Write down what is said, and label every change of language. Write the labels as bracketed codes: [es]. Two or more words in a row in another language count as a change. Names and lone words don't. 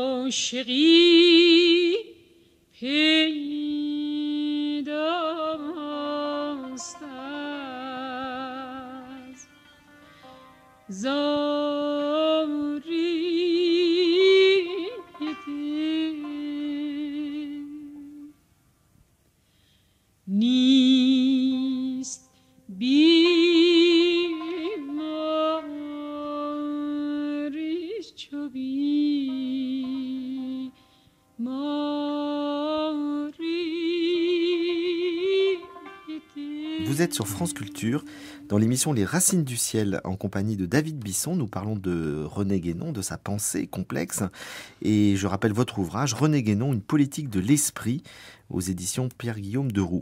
[fa] عاشقی پیداست از زاری دل. نیست بیماریش چو [fr] Vous êtes sur France Culture, dans l'émission Les Racines du Ciel, en compagnie de David Bisson. Nous parlons de René Guénon, de sa pensée complexe. Et je rappelle votre ouvrage, René Guénon, une politique de l'esprit, aux éditions Pierre-Guillaume Deroux.